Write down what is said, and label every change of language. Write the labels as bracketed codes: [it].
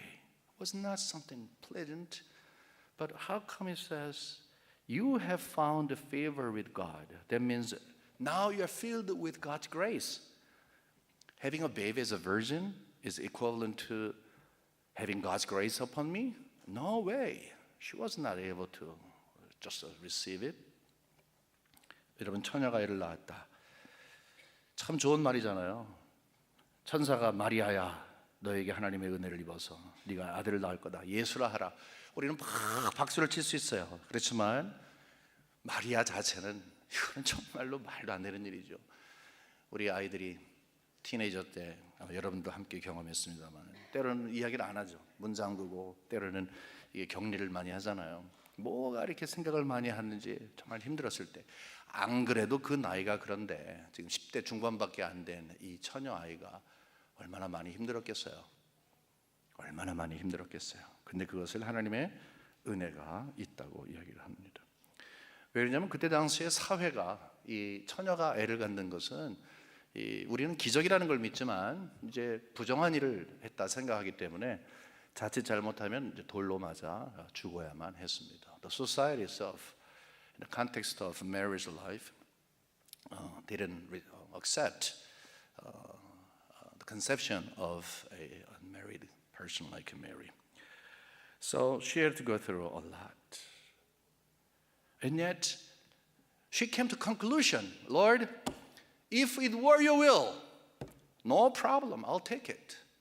[en] It was not something pleasant. But how come it says, you have found a favor with God? That means now you are filled with God's grace. Having a baby as a virgin is equivalent to having God's grace upon me? No way. She was not able to just receive it. [ko] 여러분, 처녀가 애를 낳았다. 참 좋은 말이잖아요. 천사가 마리아야, 너에게 하나님의 은혜를 입어서 네가 아들을 낳을 거다. 예수라 하라. 우리는 막 박수를 칠 수 있어요. 그렇지만 마리아 자체는 이거는 정말로 말도 안 되는 일이죠. 우리 아이들이 티네이저 때 아마 여러분도 함께 경험했습니다만 때로는 이야기를 안 하죠. 문 잠그고 때로는 이게 격리를 많이 하잖아요. 뭐가 이렇게 생각을 많이 하는지 정말 힘들었을 때, 안 그래도 그 나이가 그런데 지금 10대 중반밖에 안 된 이 처녀 아이가 얼마나 많이 힘들었겠어요. 얼마나 많이 힘들었겠어요. 근데 그것을 하나님의 은혜가 있다고 이야기를 합니다. 왜냐하면 그때 당시에 사회가 이 처녀가 애를 갖는 것은 우리는 기적이라는 걸 믿지만 이제 부정한 일을 했다 생각하기 때문에 자칫 잘못하면 이제 돌로 맞아 죽어야만 했습니다. [en] The society itself, in the context of marriage life, didn't accept the conception of a unmarried person like Mary. So she had to go through a lot. And yet, she came to conclusion, Lord, if it were your will, no problem, I'll take it.